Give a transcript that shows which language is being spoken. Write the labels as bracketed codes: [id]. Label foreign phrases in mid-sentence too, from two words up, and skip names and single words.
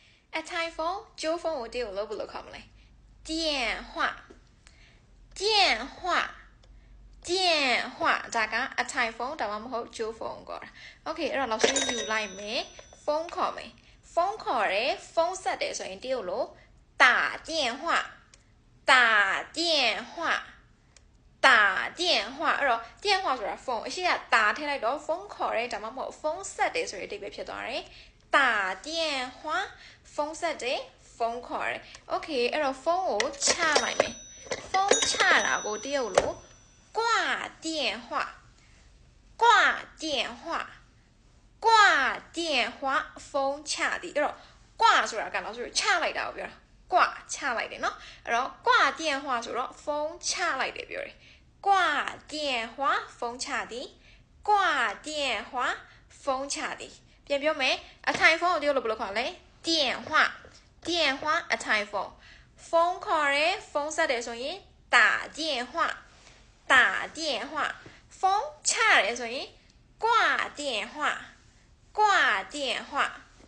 [my] အထိုင်ဖုန်းကျိုးဖုန်းကိုတရုတ်လို့ဘယ်လိုခေါ်မလဲ [zh] 电话电话电话 [my] ဒါကအထိုင်ဖုန်းဒါမှမဟုတ်ကျိုးဖုန်းก่อนโอเคအဲ့တော့老师ယူလိုက်မယ်ဖုန်းခေါ်မယ်ဖုန်းခေါ်တယ်ဖုန်းဆက်တယ်ဆိုရင်တရုတ် လို့ [zh] 打电话打电话打电话 [my] အဲ့တော့电话ဆိုတာဖုန်းအရှိက打ထည့်လိုက်တော့ဖုန်းခေါ်တယ်ဒါမှမဟုတ်ဖုန်းဆက်တယ်ဆိုရင်အဓိပ္ပာယ်ဖြစ်သွားတယ် [zh] 打电 [my] 话ဖုန်းဆက်တယ်ဖုန်းခေါ်တယ်โอเคအဲ့တော့ဖုန်းကိုချလိုက်မယ်ဖုန်းချတာကိုတရုတ်လို့ [zh] 挂电话挂电话挂电话 [my] ဖုန်းချသည်အဲ့တော့挂ဆိုတာက老师ချလိုက်တာကိုပြောတာ挂ချ လိုက်တယ်နော်အဲ့တော့ [zh] 挂电话 [my] ဆိုတော့ဖုန်းချလိုက်တယ်ပြောတယ် [zh] 挂电话 [my] ဖုန်းချသည် [zh] 挂电话 [my] ဖုန်းချသည်ပြန်ပြောမယ်အထိုင်ဖုန်းကိုတရုတ်လို့ဘယ်လိုခေါ်လဲ [zh] 电话电话 [my] အထိုင်ဖုန်းဖုန်းခေါ်တယ်ဖုန်းဆက်တယ်ဆိုရင် [zh] 打电话打电话 [my] ဖုန်းချတယ်ဆိုရင် [zh] 挂电话挂电话